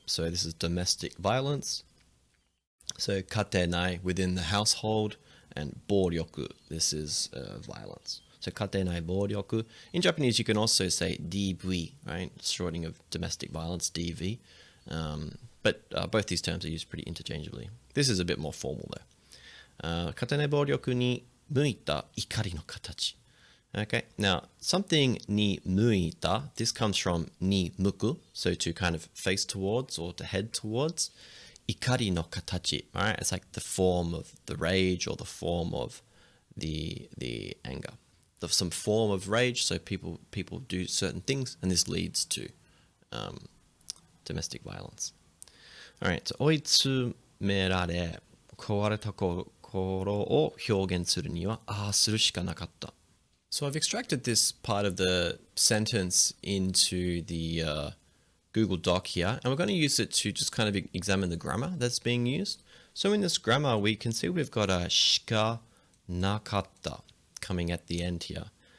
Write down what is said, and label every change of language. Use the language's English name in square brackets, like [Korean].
[English] So this is domestic violence. So [Japanese] 家庭内, [English] within the household, and 暴力, this is violence. So 家庭内暴力. In Japanese, you can also say DV, right? Shortening of domestic violence, DV. But both these terms are used pretty interchangeably. This is a bit more formal though. [Japanese] 家庭内暴力に向いた怒りの形. [English] Okay, now something [Japanese] ni muita, [English] this comes from [Japanese] ni muku, [English] so to kind of face towards or to head towards. [Japanese] Ikari no katachi, [English] alright? It's like the form of the rage or the form of the anger. Some form of rage, so people do certain things, and this leads to domestic violence. Alright, so [Japanese] 追い詰められ、壊れた心を表現するには、ああするしかなかった. [English] So I've extracted this part of the sentence into the Google Doc here, and we're going to use it to just kind of examine the grammar that's being used. So in this grammar, we can see we've got a shika nakatta coming at the end here.